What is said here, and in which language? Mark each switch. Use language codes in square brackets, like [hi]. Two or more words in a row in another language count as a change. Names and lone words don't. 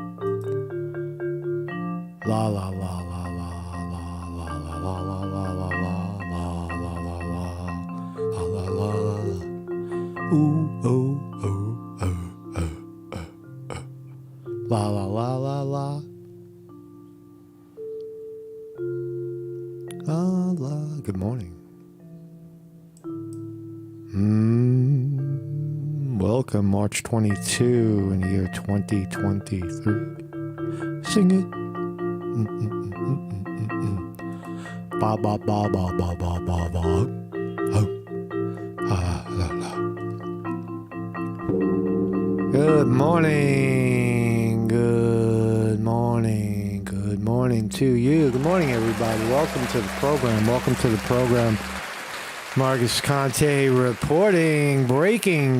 [en] La, la, la, la, la, la, la, la, la, la, la, la, la, la, la, la, la, la, la. Ooh, oh, oh, oh, oh, oh, oh. La, la, la, la, la. La, la. Good morning. Welcome, March 22 in the year 2023. Sing it. Ba ba ba ba ba ba ba ba. Oh. Ah, la, la. Good morning. Good morning. Good morning to you. Good morning, everybody. Welcome to the program. Welcome to the program. Marcus Conte reporting, breaking.